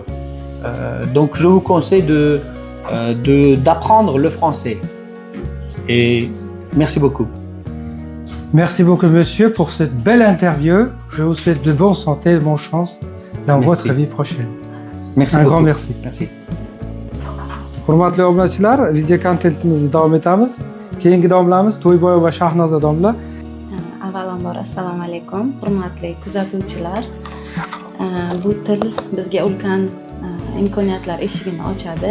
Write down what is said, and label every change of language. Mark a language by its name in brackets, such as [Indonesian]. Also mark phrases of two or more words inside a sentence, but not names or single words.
[French] Donc, je vous conseille d'apprendre le français. Et merci beaucoup. Merci beaucoup, monsieur, pour cette belle interview. Je vous souhaite de bonne santé et bonne chance dans votre vie prochaine. Merci Un beaucoup. grand merci. Merci. [Uzbek] Hurmatli obunachilar, video kontentimizni davom etamiz. Keyingi domlamiz To'yboy va Shahnoza domla. Avvalambor assalomu alaykum, hurmatli kuzatuvchilar. Bu til bizga ulkan imkoniyatlar eshigini ochadi.